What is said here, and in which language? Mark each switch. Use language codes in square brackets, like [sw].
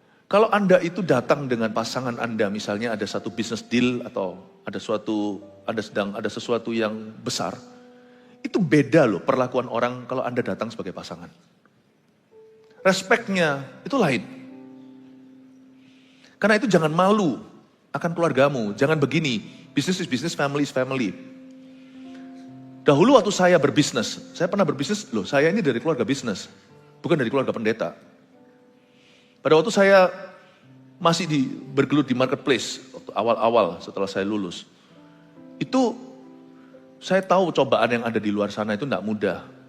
[id] Kalau Anda itu datang dengan pasangan Anda, misalnya ada satu business deal atau ada sesuatu yang besar. Itu beda loh perlakuan orang kalau Anda datang sebagai pasangan. Respeknya itu lain. Karena itu jangan malu akan keluargamu. Jangan begini, [en] business is business, family is family. [id] Dahulu waktu saya berbisnis, saya pernah berbisnis, loh saya ini dari keluarga bisnis, bukan dari keluarga pendeta. Pada waktu saya masih bergelut di marketplace, waktu awal-awal setelah saya lulus, itu saya tahu cobaan yang ada di luar sana itu tidak mudah.